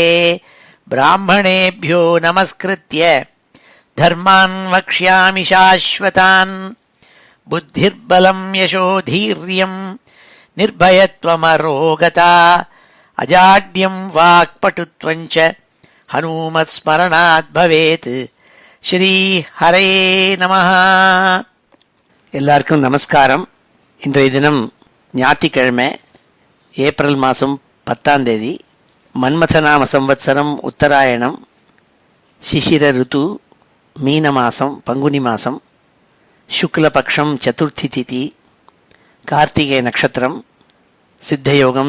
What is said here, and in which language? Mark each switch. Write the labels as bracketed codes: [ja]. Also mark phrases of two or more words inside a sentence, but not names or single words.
[sa] ब्राह्मणेभ्यो नमस्कृत्य धर्मान् वक्ष्यामि शाश्वतान्। बुद्धिर्बलं यशोधीर्यं निर्भयत्वमरोगता अजाड्यं वाक्पटुत्वं च हनुमत्स्मरणात् भवेत्। श्री हरये नमः. [ta] எல்லாருக்கும் நமஸ்காரம். இன்றைய தினம் ஞாயிற்றுக்கிழமை, ஏப்ரல் மாதம் 10ஆம் தேதி, மன்மதநாம சம்வத்சரம் உத்தராயணம், சிசிர ருத்து, மீன மாதம், பங்குனி மாதம், சுக்லபக்ஷம் சதுர்த்தி திதி, கார்த்திகை நட்சத்திரம், சித்தயோகம்.